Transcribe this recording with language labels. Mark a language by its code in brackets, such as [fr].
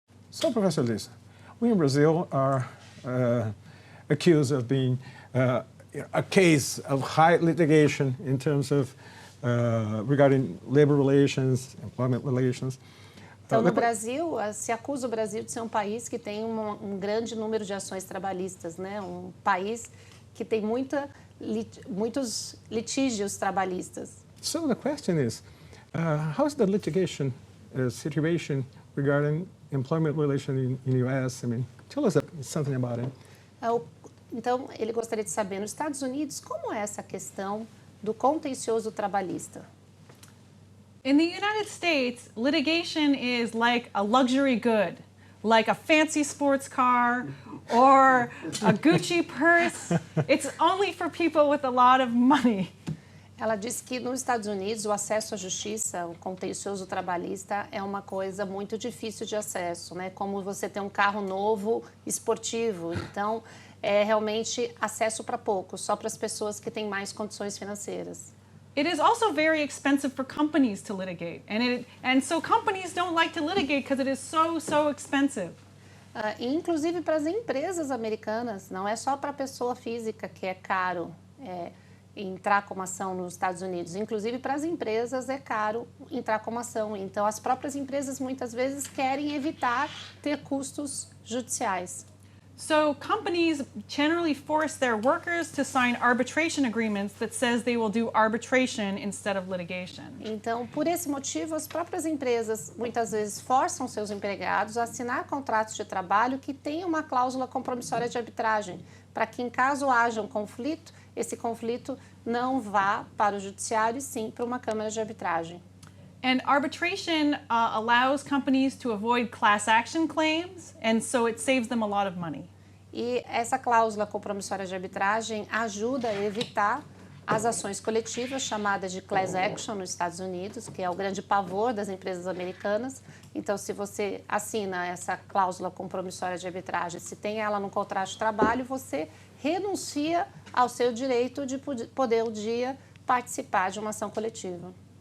[en] So, Professor Lisa, we in Brazil are accused of being a case of high litigation in terms of regarding labor relations, employment relations. [pt] Então, no Brasil, se acusa o Brasil de ser um país que tem um grande número de ações trabalhistas, né? Um país que tem muitos litígios trabalhistas. [en] So the question is, how is the litigation situation regarding employment relation in U.S.? I mean, tell us something about it. [pt] Então, ele gostaria de saber, nos Estados Unidos, como é essa questão do contencioso trabalhista? [en] In the United States, litigation is like a luxury good, like a fancy sports car or a Gucci purse. It's only for people with a lot of money. [pt] Ela diz que nos Estados Unidos o acesso à justiça, o contencioso trabalhista, é uma coisa muito difícil de acesso, né? Como você ter um carro novo, esportivo. Então, é realmente acesso para poucos, só para as pessoas que têm mais condições financeiras. [en] It is also very expensive for companies to litigate, and so companies don't like to litigate because it is so expensive. [pt] Inclusive para as empresas americanas, não é só para a pessoa física que é caro entrar com uma ação nos Estados Unidos. Inclusive para as empresas é caro entrar com uma ação. Então as próprias empresas muitas vezes querem evitar ter custos judiciais. [en] So companies generally force their workers to sign arbitration agreements that says they will do arbitration instead of litigation. [pt] Então, por esse motivo, as próprias empresas muitas vezes forçam seus empregados a assinar contratos de trabalho que tenham uma cláusula compromissória de arbitragem, para que em caso haja um conflito, esse conflito não vá para o judiciário e sim para uma câmara de arbitragem. [en] And arbitration allows companies to avoid class action claims, and so it saves them a lot of money. [pt] E essa cláusula compromissória de arbitragem ajuda a evitar as ações coletivas chamadas de class action nos Estados Unidos, que é o grande pavor das empresas americanas. Então, se você assina essa cláusula compromissória de arbitragem, se tem ela no contrato de trabalho, você renuncia ao seu direito de poder um dia participar de uma ação coletiva.